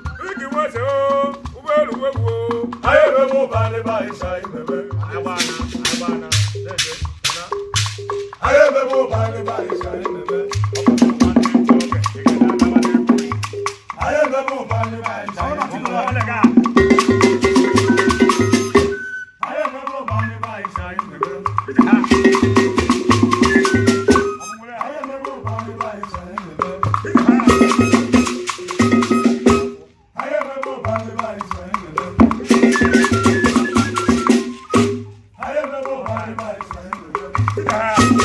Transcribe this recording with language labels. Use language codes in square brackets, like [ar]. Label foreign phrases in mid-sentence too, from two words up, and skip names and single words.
[ig] Igi nwa eze o, ụgbọelu wegwu o. Anyị emebe ụba ndị be anyị sa imebe. Anyị gbaana, anyị gbaana. Na-eje, na. Anyị emebe ụba ndị be anyị sa imebe. [yo] Ayé ń bẹ bó bá ní báyìí, Àwọn náà ti lọ wọlé ká. ayé ń bẹ bó bá ní báyìí, Àwọn wọlé. ayé ń bẹ bó bá ní báyìí, ayé ń bẹ bó bá ní báyìí. [ig] Anyị emebe ụwa anyị, anyị